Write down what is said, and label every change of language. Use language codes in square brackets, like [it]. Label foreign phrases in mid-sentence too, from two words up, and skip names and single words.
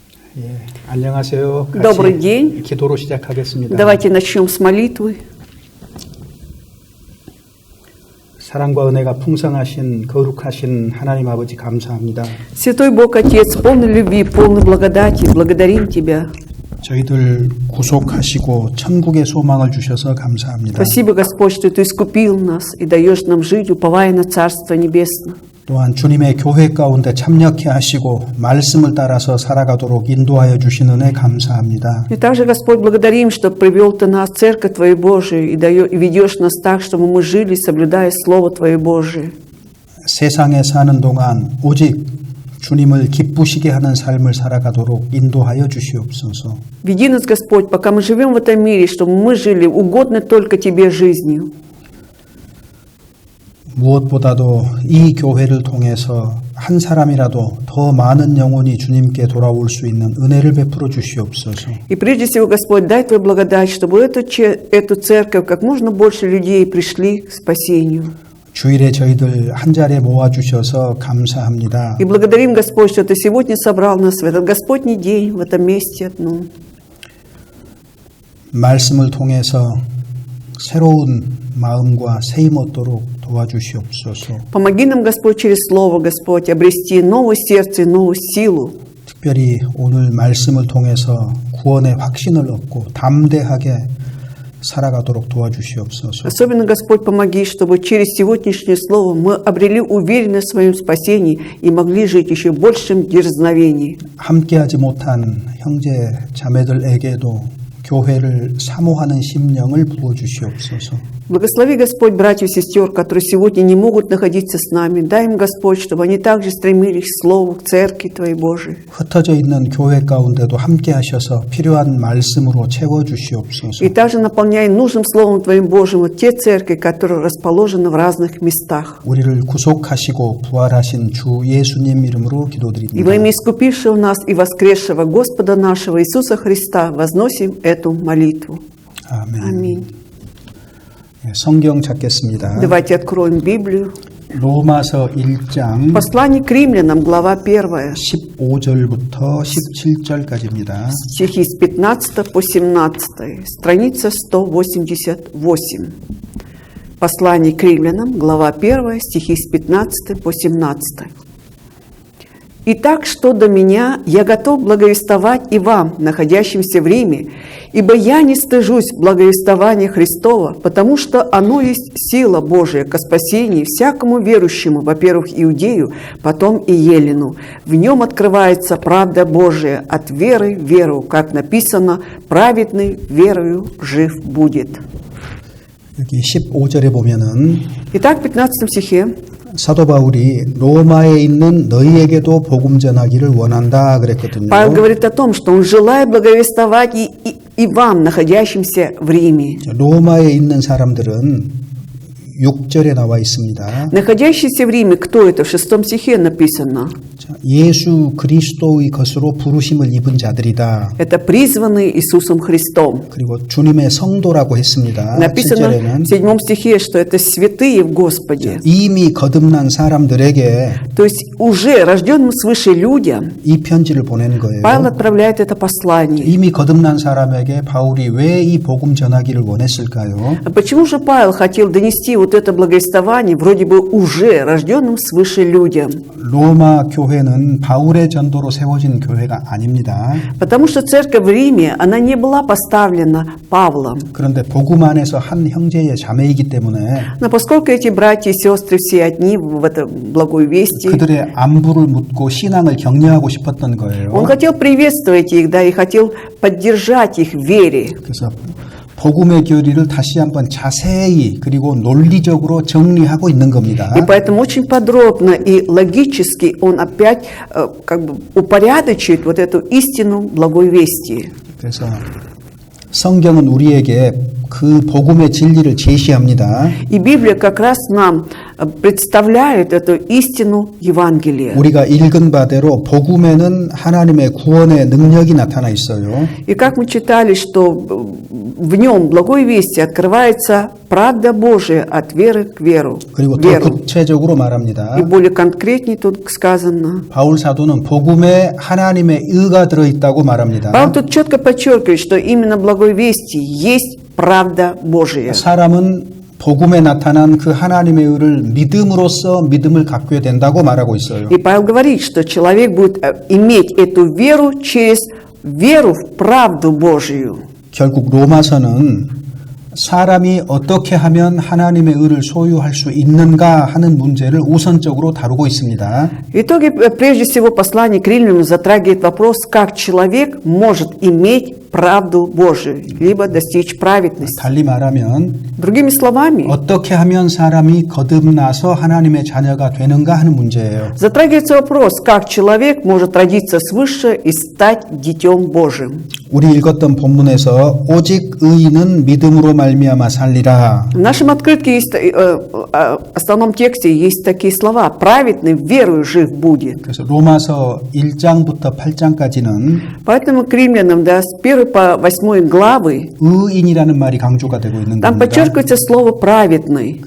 [ko] 예, 안녕하세요. [ru] Добрый день. [ko] 기도로 시작하겠습니다. [ru] Давайте начнем с молитвы. [ko] 사랑과 은혜가 풍성하신 거룩하신 하나님 아버지 감사합니다. [ru] Святой Бог Отец, полный любви, полный благодати, благодарим Тебя. [ko] 저희들 구속하시고 천국의 소망을 주셔서 감사합니다. [ru] Спасибо, Господь, что Ты искупил нас и даешь нам жить, уповая на Царство Небесное. [ko] 또한 주님의 교회 가운데 참여케 하시고 말씀을 따라서 살아가도록 인도하여 주신 은혜 감사합니다. [ru] И также, Господь, благодарим, что привел Ты нас в Церковь Твою Божию и ведешь нас так, чтобы мы жили, соблюдая Слово Твое Божие. [ko] 세상에 사는 동안 오직 주님을 기쁘시게 하는 삶을 살아가도록 인도하여 주시옵소서. [ru] Веди нас, Господь, пока мы живем в этом мире, чтобы мы жили угодно только Тебе жизнью. [ko] 무엇보다도 이 교회를 통해서 한 사람이라도 더 많은 영혼이 주님께 돌아올 수 있는 은혜를 베풀어 주시옵소서. [ru] И прежде всего, Господь, дай Твою благодать, чтобы эту церковь как можно больше людей пришли к спасению. [ko] 주일에 저희들 한 자리에 모아주셔서 감사합니다. [ru] И благодарим, Господь, что Ты сегодня собрал нас в этот Господний день, в этом месте одном. [ko] 말씀을 통해서 새로운 마음과 새힘 얻도록 도와주시옵소서. [ru] Помоги нам, Господь, через Слово, Господь, обрести новое сердце и новую силу. [ko] 특별히 오늘 말씀을 통해서 구원의 확신을 얻고 담대하게 살아가도록 도와주시옵소서. [ru] Особенно, Господь, помоги, чтобы через сегодняшнее Слово мы обрели уверенность в своем спасении и могли жить еще в большем дерзновении. [ko] 함께하지 못한 형제 자매들에게도 교회를 사모하는 심령을 부어주시옵소서. [ru] Благослови, Господь, братьев и сестер, которые сегодня не могут находиться с нами. Дай им, Господь, чтобы они также стремились к Слову, к Церкви Твоей Божией. [ko] 흩어져 있는 교회 가운데도 함께 하셔서 필요한 말씀으로 채워주시옵소서. [ru] И также наполняй нужным Словом Твоим Божьим вот те церкви, которые расположены в разных местах. [ko] 우리를 구속하시고 부활하신 주 예수님 이름으로 [ru] И [ko] 기도드립니다. [ru] во имя искупившего нас и воскресшего Господа нашего Иисуса Христа возносим эту молитву. [ko] 아멘. [ru] Аминь. [ko] 성경 찾겠습니다. [ru] Давайте откроем Библию. [ko] 로마서 1장 [ru] Послание к римлянам, глава 1, [ko] 15절부터 17절까지입니다. [ru] стихи с 15 по 17, страница 188. Послание к римлянам, глава 1, стихи с 15 по 17. «Итак, что до меня, я готов благовествовать и вам, находящимся в Риме, ибо я не стыжусь благовествования Христова, потому что оно есть сила Божия ко спасению всякому верующему, во-первых, иудею, потом и елену. В нем открывается правда Божия от веры в веру, как написано, праведный верою жив будет». [ko] 여기 15절에 보면은 [ru] Итак, в 15 стихе [ko] 사도 바울이 로마에 있는 너희에게도 복음 전하기를 원한다 그랬거든요. [ru] Павел говорит о том, что он желает благовествовать и вам, находящимся в Риме. [ko] 로마에 있는 사람들은 6절에 나와 있습니다. [ru] Находящиеся в Риме, кто это? В 6 стихе написано. [ko] 예수 그리스도의 것으로 부르심을 입은 자들이다. [ru] Это призванные Иисусом Христом. [ko] 그리고 주님의 성도라고 했습니다. [ru] Написано [ko] 7절에는 [ru] в 7 стихе, что это святые в Господе. [ko] 이미 거듭난 사람들에게 [ru] То есть уже рожденным свыше людям [ko] 이 편지를 보낸 거예요. [ru] Павел отправляет это послание. [ko] 이미 거듭난 사람에게 바울이 왜 이 복음 전하기를 원했을까요? [ru] А почему же Павел хотел донести вот это благовествование вроде бы уже рожденным свыше людям? [ko] 로마 교회는 바울의 전도로 세워진 교회가 아닙니다. [ru] Потому что церковь в Риме, она не была поставлена Павлом. [ko] 그런데 복음 안에서 한 형제의 자매이기 때문에 [ru] Но поскольку эти братья и сестры все одни в этой благой вести, [ko] 그들의 안부를 묻고 신앙을 격려하고 싶었던 거예요. [ru] он хотел приветствовать их, да, и хотел поддержать их в вере. [ko] 그래서 복음의 교리를 다시 한번 자세히 그리고 논리적으로 정리하고 있는 겁니다. [ru] И поэтому очень подробно и логически он опять как бы упорядочивает вот эту истину благой вести. [ko] 그래서 성경은 우리에게 그 복음의 진리를 제시합니다. [ru] И Библия как раз нам представляют эту истину Евангелия. [ko] 우리가 읽은 바대로 복음에는 하나님의 구원의 능력이 나타나 있어요. [ru] И как мы читали, что в нем, благой вести, открывается правда Божия от веры к веру. [ko] 그리고 더 [ru] веру. [ko] 구체적으로 말합니다. [ru] И более конкретнее тут сказано. [ko] 바울 사도는 복음에 하나님의 의가 들어있다고 말합니다. [ru] Павел тут четко подчеркивает, что именно благой вести есть правда Божия. [ko] 사람은 복음에 나타난 그 하나님의 의를 믿음으로써 믿음을 갖게 된다고 말하고 있어요. [ru] И Павел говорит, что человек будет иметь эту веру через веру в правду Божию. [ko] 결국 로마서는 사람이 어떻게 하면 하나님의 의를 소유할 수 있는가 하는 문제를 우선적으로 다루고 있습니다. [ru] В итоге, прежде всего, послание к римлянам затрагивает вопрос, как человек может иметь правду Божию, либо достичь праведности. [ko] 달리 말하면 [ru] Другими словами, [ko] 어떻게 하면 사람이 거듭나서 하나님의 자녀가 되는가 하는 문제예요. [ru] затрагивается вопрос, как человек может родиться свыше и стать детем Божьим. [ko] 우리 읽었던 본문에서 오직 의인은 믿음으로 말미암아 살리라. [ru] В нашем открытке есть, основном тексте есть такие слова: «Праведный верою жив будет». [ko] 그래서 로마서 1장부터 8장까지는 [ru] Поэтому к римлянам, да, с 1 по 8 главы, [ko] 의인이라는 말이 강조가 되고 있는 [ru] там [ko] 겁니다. [ru] подчеркивается слово «праведный».